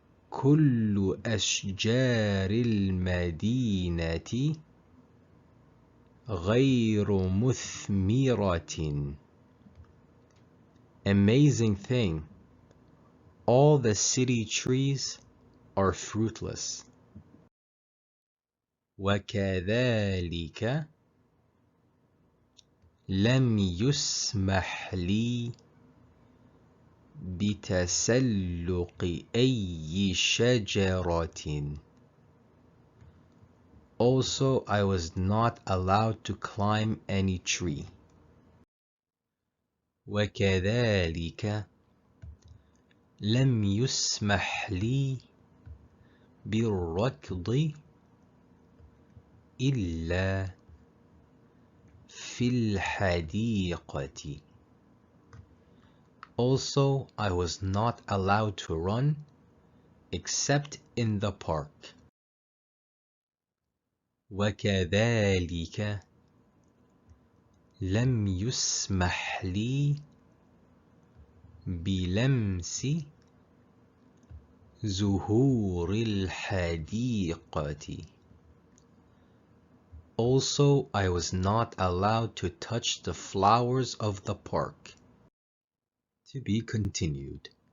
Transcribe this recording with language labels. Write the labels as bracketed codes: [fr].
[ar] كل أشجار المدينة غير مثمرة. [en] Amazing thing. All the city trees are fruitless. [ar] وكذلك لم يسمح لي بتسلق أي شجرة. [en] Also, I was not allowed to climb any tree. [ar] وكذلك لم يسمح لي بالركض إلا في الحديقة. [en] Also, I was not allowed to run except in the park. [ar] وكذلك لم يسمح لي بلمس زهور الحديقة. [en] Also, I was not allowed to touch the flowers of the park. To be continued.